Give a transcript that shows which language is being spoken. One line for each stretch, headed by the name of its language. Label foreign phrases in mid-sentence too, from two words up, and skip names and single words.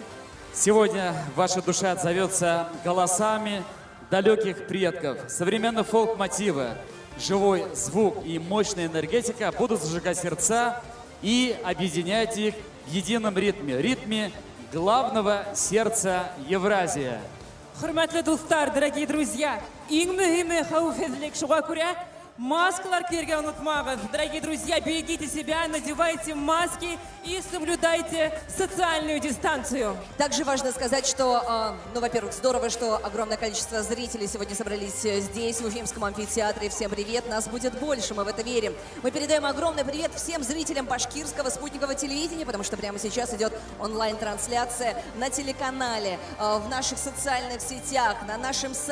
Russian: Сегодня ваша душа отзовется голосами далеких предков. Современные фолк-мотивы, живой звук и мощная энергетика будут зажигать сердца и объединять их в едином ритме главного сердца Евразии.
Bashkir: Хурматлы достар,
Russian: дорогие друзья,
Bashkir: иң мөһиме хәүефһеҙлек, шуға күрә маскалар киергә онотмагыз.
Russian: Дорогие друзья, берегите себя, надевайте маски и соблюдайте социальную дистанцию. Также важно сказать, что, во-первых, здорово, что огромное количество зрителей сегодня собрались здесь, в Уфимском амфитеатре. Всем привет, нас будет больше, мы в это верим. Мы передаем огромный привет всем зрителям башкирского спутникового телевидения, потому что прямо сейчас идет онлайн-трансляция на телеканале, в наших социальных сетях, на нашем сайте.